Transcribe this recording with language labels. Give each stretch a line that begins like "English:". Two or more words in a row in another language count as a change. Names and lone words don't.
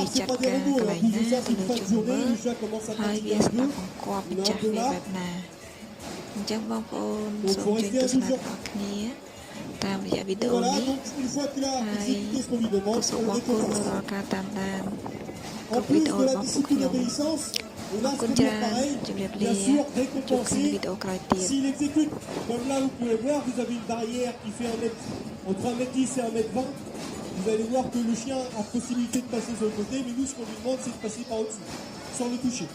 Khmer: ចាត់ការកន្លែងណាទៅលើជនល្មើសហើយវាស្ដាប់បង្គាប់ម្ចាស់វាបែបណាអញ្ចឹងបងប្អូនសូមជួយទស្សនាដល់គ្នាតាមរយៈវីដេអូនេះហើយសូមអរគុណដល់ការតាមដានគ្រប់វីដេអូរបស់ពួកខ្ញុំ
French: Bien sûr, dès qu'on pensait, s'il exécute, comme là vous pouvez voir, vous avez une barrière qui fait entre 1m10 et 1m20. Vous allez voir que le chien a possibilité de passer sur le côté, mais nous ce qu'on lui demande c'est de passer par au-dessus, sans le toucher.